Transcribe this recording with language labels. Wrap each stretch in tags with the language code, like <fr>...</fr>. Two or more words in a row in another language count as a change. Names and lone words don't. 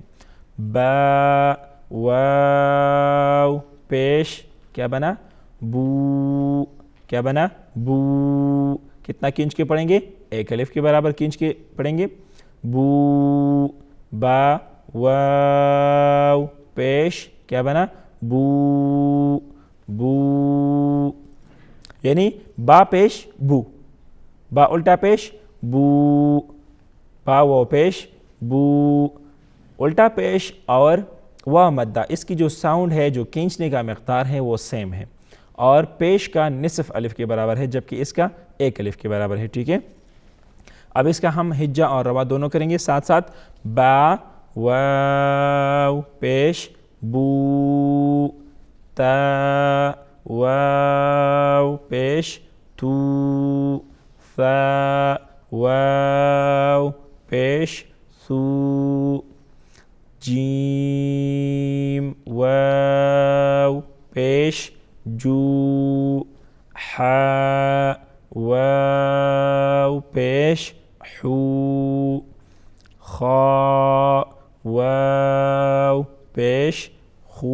<ur>با، واو، پیش، کیا بنا؟ بو، کیا بنا؟ بو۔ کتنا کھینچ کے پڑھیں گے؟ ایک الف کے برابر کھینچ کے پڑھیں گے۔ بو، با، واو، پیش، کیا بنا؟ بو، بو، یعنی با پیش بو، با الٹا پیش بو، با و پیش بو، الٹا پیش اور وا مدہ، اس کی جو ساؤنڈ ہے، جو کھینچنے کا مقدار ہے، وہ سیم ہے، اور پیش کا نصف الف کے برابر ہے، جبکہ اس کا ایک الف کے برابر ہے، ٹھیک ہے؟ اب اس کا ہم ہجہ اور رواں دونوں کریں گے ساتھ ساتھ۔ با، واو، پیش، بو، تا، واو، پیش، تو، ثا، واو، پیش، ثو، جیم، واو، پیش، جو، حا، واو، پیش، حو، خا، واو، پیش، خو۔</ur>